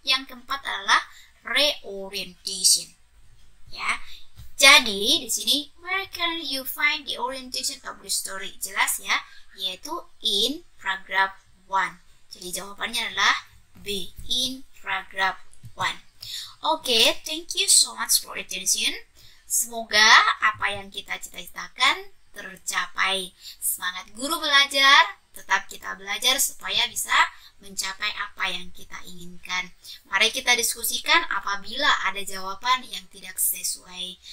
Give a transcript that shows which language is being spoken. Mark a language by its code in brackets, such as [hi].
[id] Yang keempat adalah reorientation. Ya. Jadi, di sini, [en] where can you find the orientation of the story? [id] Jelas ya, yaitu [en] in paragraph 1. [id] Jadi jawabannya adalah B, [en] in paragraph 1. Oke, thank you so much for attention. [id] Semoga apa yang kita cita-citakan tercapai. Semangat guru belajar, tetap kita belajar supaya bisa mencapai apa yang kita inginkan. Mari kita diskusikan apabila ada jawaban yang tidak sesuai.